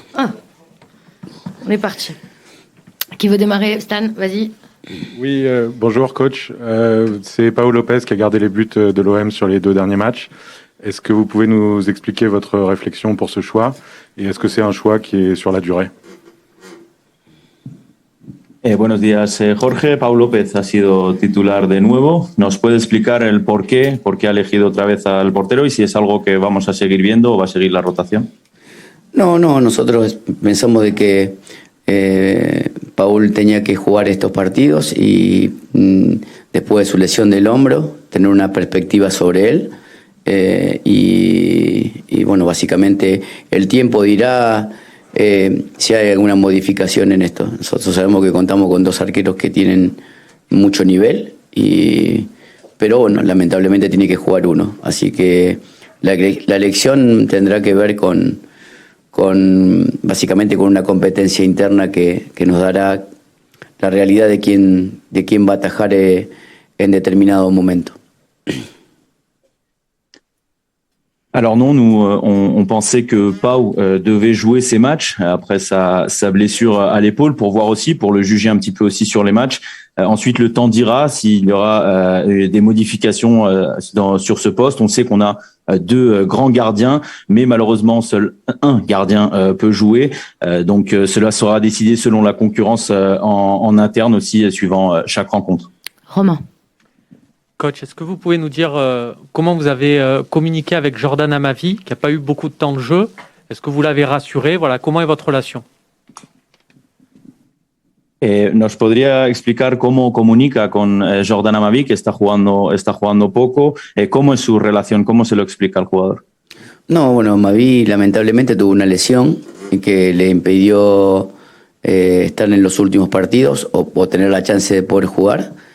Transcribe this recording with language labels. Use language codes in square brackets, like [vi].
[fr] Ah, on est parti. Qui veut démarrer? Stan, vas-y. Oui, bonjour coach. C'est Paul Lopez qui a gardé les buts de l'OM sur les 2 derniers matchs. Est-ce que vous pouvez nous expliquer votre réflexion pour ce choix? Et est-ce que c'est un choix qui est sur la durée? [es] Buenos días, Jorge. Pau López ha sido titular de nuevo. ¿Nos puede explicar el por qué ha elegido otra vez al portero y si es algo que vamos a seguir viendo o va a seguir la rotación? No, nosotros pensamos de que Paul tenía que jugar estos partidos y después de su lesión del hombro, tener una perspectiva sobre él. Y bueno, básicamente el tiempo dirá si hay alguna modificación en esto. Nosotros sabemos que contamos con 2 arqueros que tienen mucho nivel, pero bueno, lamentablemente tiene que jugar uno. Así que la elección tendrá que ver con básicamente con una competencia interna que nos dará la realidad de quién va a atajar en determinado momento. [fr] Alors non, nous on pensait que Pau devait jouer ses matchs après sa blessure à l'épaule pour voir aussi, pour le juger un petit peu aussi sur les matchs. Ensuite, le temps dira s'il y aura des modifications sur ce poste. On sait qu'on a 2 grands gardiens, mais malheureusement seul un gardien peut jouer. Donc cela sera décidé selon la concurrence en interne aussi, suivant chaque rencontre. Romain. Coach, est-ce que vous pouvez nous dire comment vous avez communiqué avec Jordan Amavi, qui n'a pas eu beaucoup de temps de jeu? Est-ce que vous l'avez rassuré? Voilà, comment est votre relation? [es] ¿Nos podría explicar cómo comunica con Jordan Amavi, que está jugando poco? ¿Cómo es su relación? ¿Cómo se lo explica al jugador? No, bueno, Mavi lamentablemente tuvo una lesión que le impidió estar en los últimos partidos o tener la chance de poder jugar.